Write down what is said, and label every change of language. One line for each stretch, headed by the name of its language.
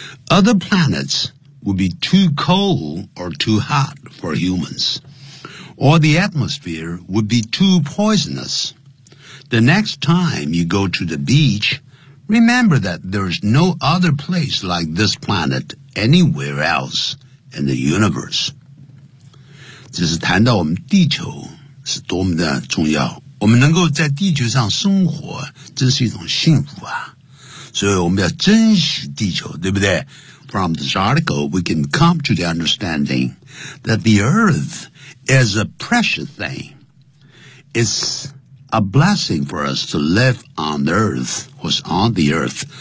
English: Other planets would be too cold or too hot for humans, or the atmosphere would be too poisonous. The next time you go to the beach, remember that there's no other place like this planet anywhere else in the universe.
Chinese: 这是谈到我们地球是多么的重要。我们能够在地球上生活，真是一种幸福啊！所以我们要珍惜地球，对不对
English: ？From this article, we can come to the understanding that the Earth is a precious thing. It's a blessing for us to live on Earth, was on the Earth.